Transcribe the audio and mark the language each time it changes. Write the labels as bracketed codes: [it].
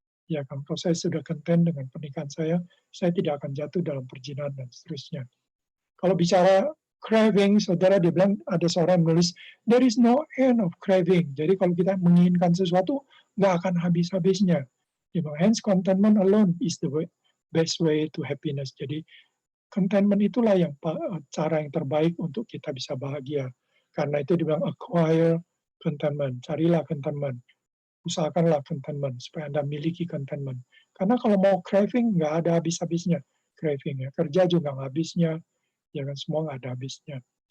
[id] Ya kan, kalau saya sudah content dengan pernikahan saya tidak akan jatuh dalam perzinahan dan seterusnya. Kalau bicara craving, saudara, dia bilang ada seorang menulis, [en] there is no end of craving. [id] Jadi kalau kita menginginkan sesuatu, nggak akan habis-habisnya. [en] Hence contentment alone is the best way to happiness. [id] Jadi contentment itulah cara yang terbaik untuk kita bisa bahagia. Karena itu dibilang acquire contentment, carilah contentment, usahakanlah contentment supaya Anda miliki contentment. Karena kalau mau craving nggak ada habis-habisnya craving ya, kerja juga nggak habisnya, ya kan, semua nggak ada habisnya.